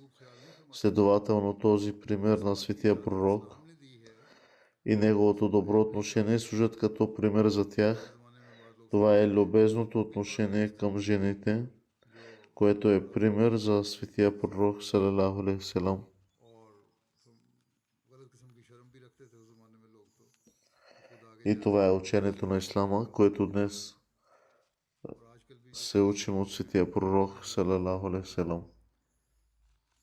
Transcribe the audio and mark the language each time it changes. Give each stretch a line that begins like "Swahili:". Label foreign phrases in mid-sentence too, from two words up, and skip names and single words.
Bulgarian: Следователно този пример на светия пророк и неговото добро отношение служат като пример за тях. Това е любезното отношение към жените, което е пример за светия пророк
Arabic: صلى الله عليه وسلم.
Bulgarian: И това е учението на ислама, което днес се учим от светия пророк
Arabic: صلى الله عليه وسلم.